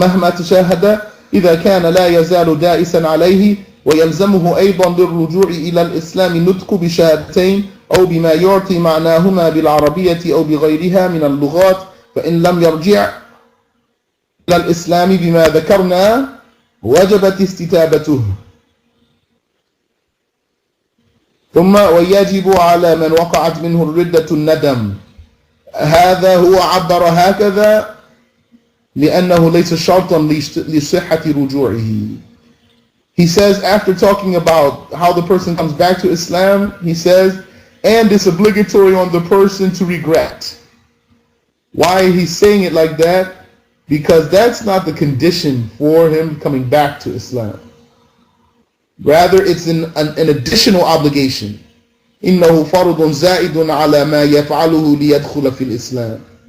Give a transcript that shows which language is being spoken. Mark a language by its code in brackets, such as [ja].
[ar] تشاهد إذا كان لا يزال دائسا عليه، ويلزمه أيضا للرجوع إلى الإسلام نطق بشهادتين أو بما يعطي معناهما بالعربية أو بغيرها من اللغات، فإن لم يرجع إلى الإسلام بما ذكرنا وجبت استتابته. ثم ويجب على من وقعت منه الردة الندم. هذا هو عبر هكذا لأنه ليس شرطا لصحة رجوعه. [en] He says, after talking about how the person comes back to Islam, he says, and it's obligatory on the person to regret. Why he's saying it like that? Because that's not the condition for him coming back to Islam. Rather, it's an additional obligation. [ar] إنه فرض زائد على ما يفعله ليدخل في الإسلام.